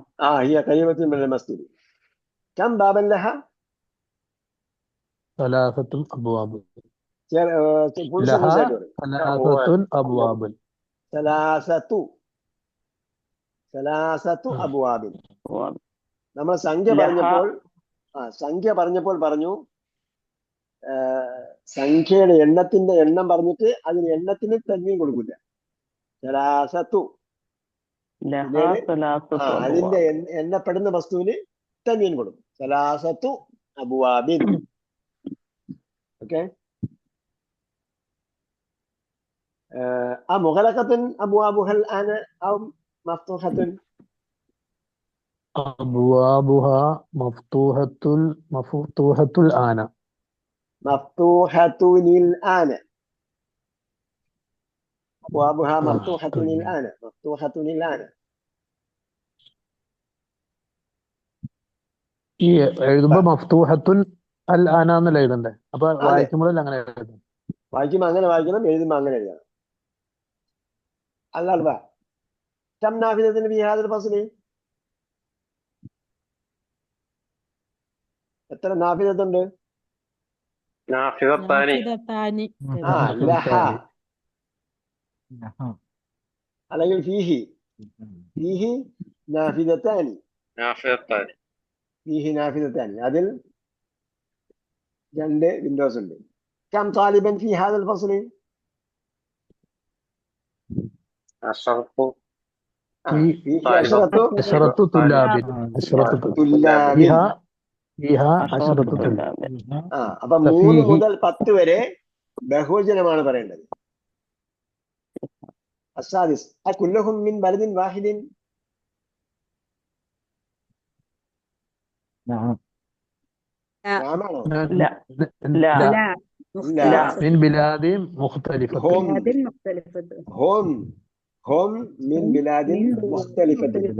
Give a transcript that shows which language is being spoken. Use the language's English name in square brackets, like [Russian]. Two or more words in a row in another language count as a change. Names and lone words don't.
[Arabic] هي قريبة من المسجد. كم بابا لها؟ 3 أبواب. [Malayalam] പുരുഷ [Arabic] لها [Malayalam] സൈഡ് [Arabic] 3 أبواب. ثلاثة أبواب. أبواب. [Malayalam] നമ്മൾ സംഖ്യ പറഞ്ഞപ്പോൾ പറഞ്ഞു സംഖ്യയുടെ എണ്ണത്തിന്റെ എണ്ണം പറഞ്ഞിട്ട് അതിന് എണ്ണത്തിന് തന്മീൻ കൊടുക്കില്ല. [Arabic] സലാസത്തു لها 3 [Malayalam] അതിന്റെ [Arabic] أبواب. [Malayalam] എണ്ണപ്പെടുന്ന വസ്തുവിന് തന്മീൻ കൊടുക്കും. [Arabic] ثلاثة أبواب. ഓക്കെ. مغلقة أبوابها الآن أو مفتوحة? أبوابها مفتوحة الآن. مفتوحة الآن. أبوابها مفتوحة الآن. مفتوحة الآن. [Malayalam] ഈ എഴുതുമ്പോ [Arabic] مفتوحة الآن [Malayalam] എന്നല്ല എഴുതണ്ടേ? അപ്പൊ വായിക്കുമ്പോഴല്ല അങ്ങനെ എഴുതണം. വായിക്കുമ്പോ അങ്ങനെ വായിക്കണം, എഴുതുമ്പോ അങ്ങനെ എഴുതണം. [Arabic] അല്ല كم نافذة في هذا الفصل؟ [Malayalam] എത്ര നാഫിദത്ത് ഉണ്ട്? [Arabic] നാഫിദത്താനി. ലഹ അല്ലെങ്കിൽ فيه نافذتان. فيه نافذتان. [Malayalam] അതിൽ 2 വിൻഡോസ് ഉണ്ട്. [Arabic] كم طالبا في هذا الفصل؟ 10 فيه 10 طلاب. فيها 10 طلاب. [Malayalam] അപ്പൊ 3 മുതൽ 10 വരെ ബഹുവചനമാണ് പറയേണ്ടത്. [Arabic] السادس كلهم من بلد واحد؟ نعم. نعمانو؟ لا لا لا. من بلاد مختلفة. هم من بلاد مختلفة.